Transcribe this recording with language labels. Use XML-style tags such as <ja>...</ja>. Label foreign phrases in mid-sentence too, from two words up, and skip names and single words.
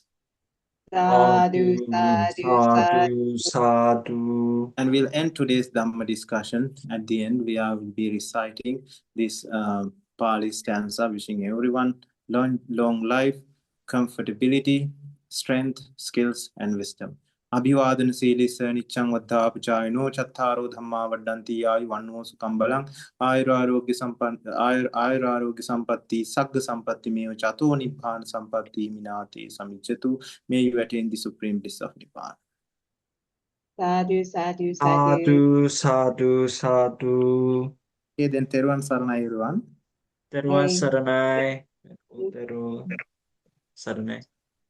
<pi>Sadhu, sadhu, sadhu, sadhu.</pi> <en>And we'll end today's Dhamma discussion. At the end, we will be reciting this Pali stanza, wishing everyone long life, comfortability, strength, skills, and wisdom.</en> <pi>Abhivadana Silisa Nichang Vada Pachayano Chattaro Dhamma Vadanti Ayuvanno Sukambalang Ayurarogya Sampatti Sagga Sampatti Meo Chato Nibbana Sampatti Minati Samichatu.</pi> <en>May you attain the supreme bliss of Nibbana.</en> <pi>Sadhu, sadhu, sadhu. Sadhu, sadhu, sadhu.</pi> <en>Okay, then</en> <si>තෙරුවන් සරණයි</si> <en>everyone.</en> <si>Teruvan</si> <en>Hey.</en> <si>සරණයි. තෙරු සරණයි.</si>